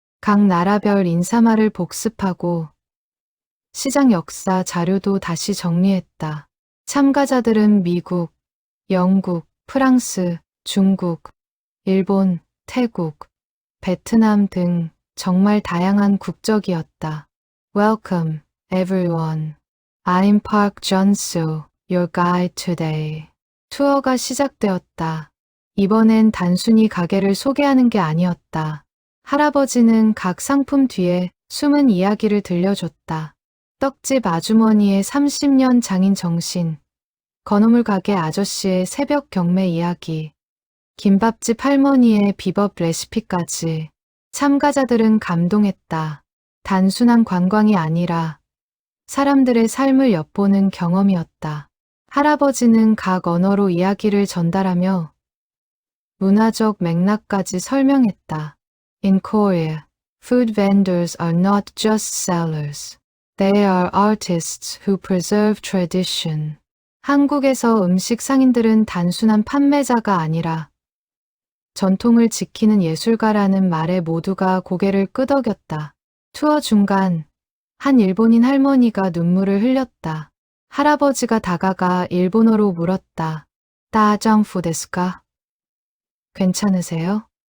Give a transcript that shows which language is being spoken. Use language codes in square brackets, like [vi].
[ko] 각 나라별 인사말을 복습하고 시장 역사 자료도 다시 정리했다. 참가자들은 미국, 영국, 프랑스, 중국, 일본, 태국, 베트남 등 정말 다양한 국적이었다. [en] Welcome, everyone. I'm Park Jun-soo, your guide today. [ko] 투어가 시작되었다. 이번엔 단순히 가게를 소개하는 게 아니었다. 할아버지는 각 상품 뒤에 숨은 이야기를 들려줬다. 떡집 아주머니의 30년 장인 정신, 건어물 가게 아저씨의 새벽 경매 이야기, 김밥집 할머니의 비법 레시피까지. 참가자들은 감동했다. 단순한 관광이 아니라 사람들의 삶을 엿보는 경험이었다. 할아버지는 각 언어로 이야기를 전달하며 문화적 맥락까지 설명했다. [en] In Korea, food vendors are not just sellers. They are artists who preserve tradition. [ko] 한국에서 음식 상인들은 단순한 판매자가 아니라 전통을 지키는 예술가라는 말에 모두가 고개를 끄덕였다. 투어 중간 한 일본인 할머니가 눈물을 흘렸다. 할아버지가 다가가 일본어로 물었다. [ja] 다장푸 데스까? [ko] 괜찮으세요?